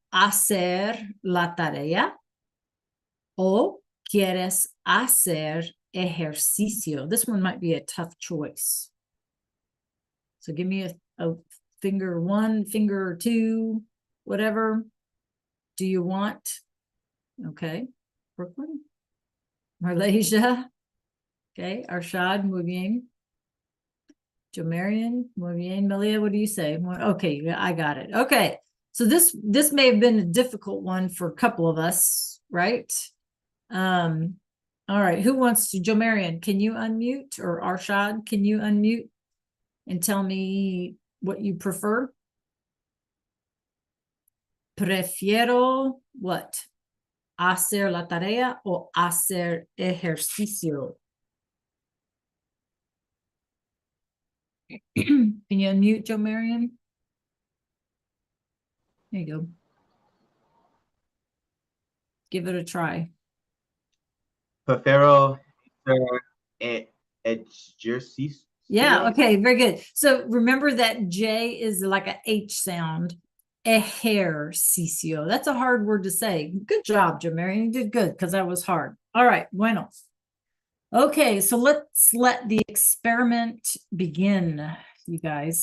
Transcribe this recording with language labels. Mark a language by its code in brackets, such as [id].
[es] hacer la tarea o quieres hacer ejercicio? [en] This one might be a tough choice. So give me a finger one, finger two, whatever. Do you want? Okay. Brooklyn. Malaysia. Okay. Arshad, [es] muy bien. [en] Jomarian, muy bien. Malia, what do you say? Okay, yeah, I got it. Okay. So this may have been a difficult one for a couple of us, right? All right, who wants to? Jomarian, can you unmute? Or Arshad, can you unmute and tell me what you prefer? [es] Prefiero [en] what? [es] Hacer la tarea o hacer ejercicio? [en] Can you unmute, Jomarian? There you go. Give it a try. [es] Prefiero hacer ejercicio. [en] Yeah, okay, very good. So remember that J is like a H sound. Ejercicio. That's a hard word to say. Good job, Jamarian. You did good because that was hard. All right, [es] bueno. [en] Okay, so let's let the experiment begin, you guys.